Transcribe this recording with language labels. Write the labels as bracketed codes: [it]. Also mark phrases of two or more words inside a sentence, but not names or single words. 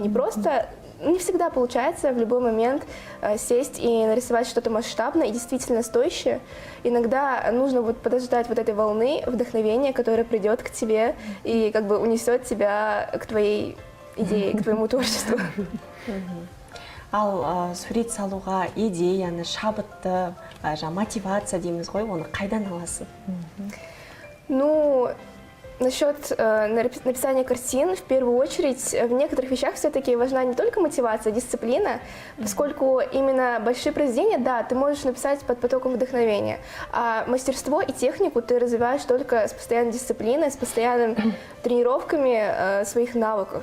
[ru] Не просто, не всегда получается в любой момент сесть и нарисовать что-то масштабное и действительно стоящее. Иногда нужно вот подождать вот этой волны вдохновения, которая придет к тебе и как бы унесет тебя к твоей идее, к твоему творчеству. [kk] Ал сурет салуға идеяны, шабытты, мотивация дейміз ғой, оны қайдан аласың? [ru] Ну, насчет написания картин, в первую очередь, в некоторых вещах все-таки важна не только мотивация, а дисциплина, поскольку именно большие произведения, да, ты можешь написать под потоком вдохновения, а мастерство и технику ты развиваешь только с постоянной дисциплиной, с постоянными тренировками своих навыков.